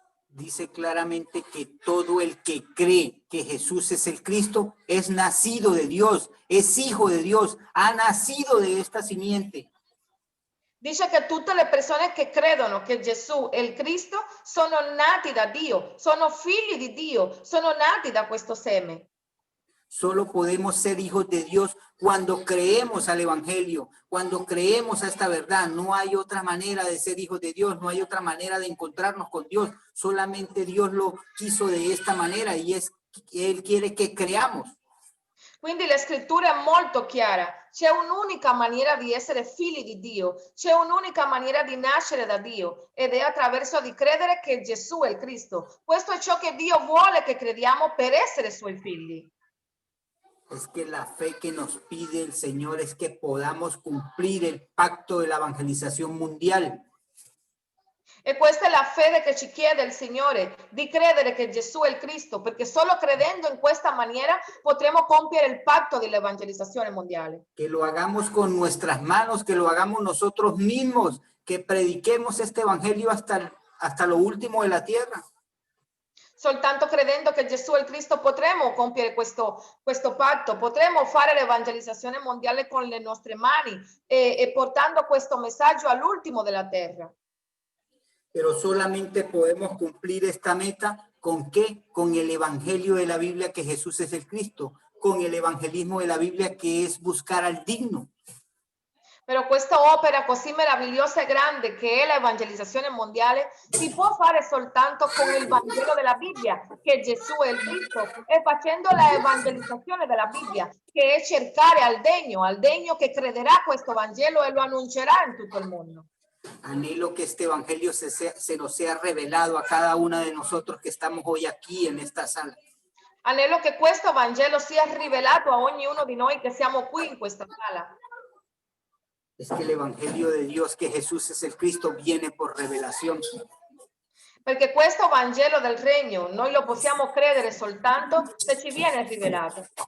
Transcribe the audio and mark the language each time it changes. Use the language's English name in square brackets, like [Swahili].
[Spanish] Dice claramente que todo el que cree que Jesús es el Cristo es nacido de Dios, es hijo de Dios, ha nacido de esta simiente. [Italian] Dice che tutte le persone che credono che Gesù è il Cristo sono nati da Dio, sono figli di Dio, sono nati da questo seme. [Spanish] Solo podemos ser hijos de Dios cuando creemos al Evangelio, cuando creemos a esta verdad. No hay otra manera de ser hijos de Dios, no hay otra manera de encontrarnos con Dios. Solamente Dios lo quiso de esta manera y es que Él quiere que creamos. [Italian] Quindi la scrittura è molto chiara. C'è un'unica maniera di essere figli di Dio, c'è un'unica maniera di nascere da Dio ed è attraverso di credere che Gesù è il Cristo. Questo è ciò che Dio vuole che crediamo per essere suoi figli. [Spanish] Es que la fe que nos pide el Señor es que podamos cumplir el pacto de la evangelización mundial. [Italian] E questa è la fede che ci chiede il Signore, di credere che Gesù è il Cristo, perché solo credendo in questa maniera potremo compiere il patto dell'evangelizzazione mondiale. [Spanish] Que lo hagamos con nuestras manos, que lo hagamos nosotros mismos, que prediquemos este evangelio hasta lo último de la tierra. [Italian] Soltanto credendo che Gesù è il Cristo potremo compiere questo patto, potremo fare l'evangelizzazione mondiale con le nostre mani e portando questo messaggio all'ultimo della terra. [Spanish] Pero solamente podemos cumplir esta meta ¿con qué? Con el evangelio de la Biblia que Jesús es el Cristo, con el evangelismo de la Biblia que es buscar al digno. [Italian] Però questa opera così meravigliosa e grande che è l'evangelizzazione mondiale si può fare soltanto con il Vangelo della Bibbia, che Gesù è il Cristo, e facendo la evangelizzazione della Bibbia, che è cercare al degno che crederà questo Vangelo e lo annuncerà in tutto il mondo. [Spanish] Anhelo que este evangelio se nos sea revelado a cada una de nosotros que estamos hoy aquí en esta sala. [Italian] Anhelo che questo Vangelo sia rivelato a ognuno di noi che siamo qui in questa sala. [Spanish] Es que el evangelio de Dios, que Jesús es el Cristo, viene por revelación. [Italian] Perché questo Vangelo del Regno noi lo possiamo credere soltanto se ci viene rivelato.